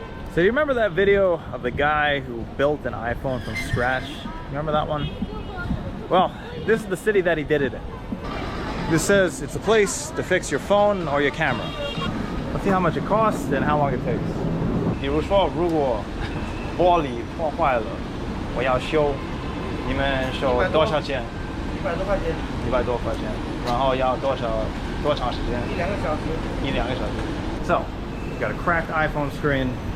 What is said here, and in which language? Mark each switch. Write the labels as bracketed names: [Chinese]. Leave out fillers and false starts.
[English] So do you remember that video of the guy who built an iPhone from scratch? Remember that one? Well, this is the city that he did it in. This says it's a place to fix your phone or your camera. Let's see how much it costs and how long it takes. [Chinese] 比如说，如果玻璃破坏了，我要修，你们收多少钱？100多块钱。 100多块钱，然后要多长时间？1-2个小时。 1-2个小时。 [English] So, you got a cracked iPhone screen.